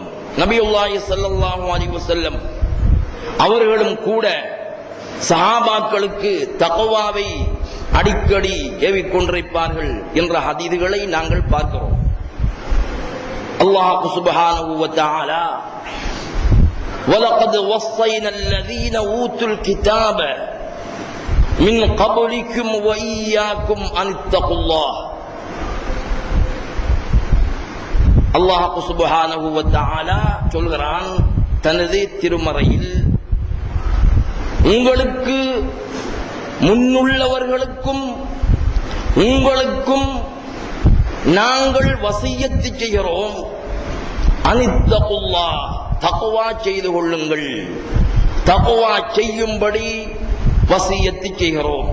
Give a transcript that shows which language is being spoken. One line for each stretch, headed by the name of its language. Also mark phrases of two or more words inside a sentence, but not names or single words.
Arabic: نبي الله صلى الله عليه وسلم
Tamil: அவர்களும் கூட சஹாபாக்களுக்கு தக்வாவை அடிக்கடி ஏவிக்கொண்டிருப்பார்கள் என்ற ஹதீதுகளை நாங்கள் பார்க்கிறோம்.
Arabic: الله سبحانه وتعالى وَلَقَدْ وَصَّيْنَا الَّذِينَ أُوتُوا الْكِتَابَ مِنْ قَبْلِكُمْ وَإِيَّاكُمْ أَنِ اتَّقُوا اللَّهَ. الله سبحانه وتعالى
Tamil: சொல்கிறான் தனது திருமறையில், உங்களுக்கு முன்னுள்ளவர்களுக்கும் உங்களுக்கும் நாங்கள் வசியத்து செய்கிறோம், அனித்தகுல்லாஹ், தக்வா செய்து கொள்ளுங்கள், தக்வா செய்யும்படி வசியத்து செய்கிறோம்.